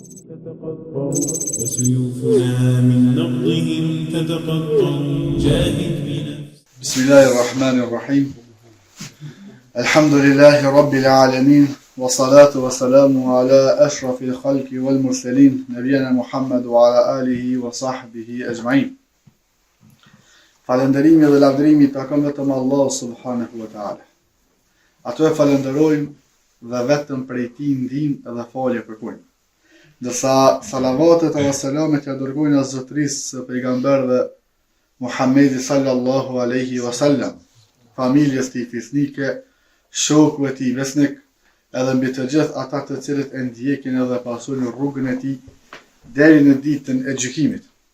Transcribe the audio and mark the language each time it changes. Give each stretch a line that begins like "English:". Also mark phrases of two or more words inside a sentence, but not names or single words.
Arabic: تتقطع وسيوفنا من نبضهم تتقطع جاهد بنفسك. بسم الله الرحمن الرحيم. الحمد لله رب العالمين والصلاة والسلام على أشرف الخلق والمرسلين نبينا محمد وعلى آله وصحبه أجمعين.
Albanian: Falënderimi dhe lavdërimi takon vetëm Allah
Arabic: سبحانه وتعالى.
Albanian: Ato e falenderojmë dhe vetëm prej tij ndihmë dhe falje kërkojmë. Ndërsa salavatet dhe selamet ja dërgojnë as zotërisë së pejgamberëve Muhammedi
Arabic: صلى الله عليه وسلم,
Albanian: familjes tij fisnike, shokëve tij besnik, edhe mbi të gjithë ata të cilët e ndjekin edhe pasojnë rrugën e tij deri në ditën e gjykimit.